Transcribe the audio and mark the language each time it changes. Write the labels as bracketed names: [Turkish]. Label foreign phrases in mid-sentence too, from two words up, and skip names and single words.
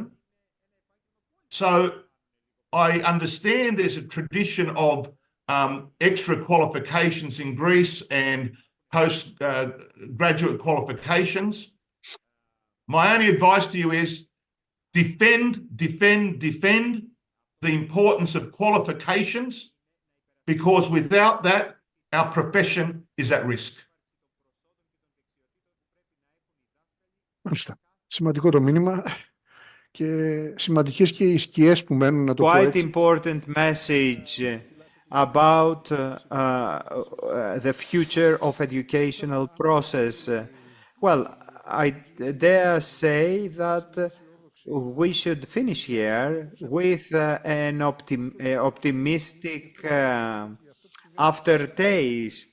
[English] So I understand there's a tradition of extra qualifications in Greece and postgraduate qualifications. My only advice to you is defend the importance of qualifications, because without that, our profession is at risk. [Greek] Μάλιστα. Σημαντικό το μήνυμα. Και σημαντικές και οι σκιές που μένουν, να το πω έτσι. [English] Quite important message about the future of educational process. Well, I dare say that we should finish here with an optimistic aftertaste.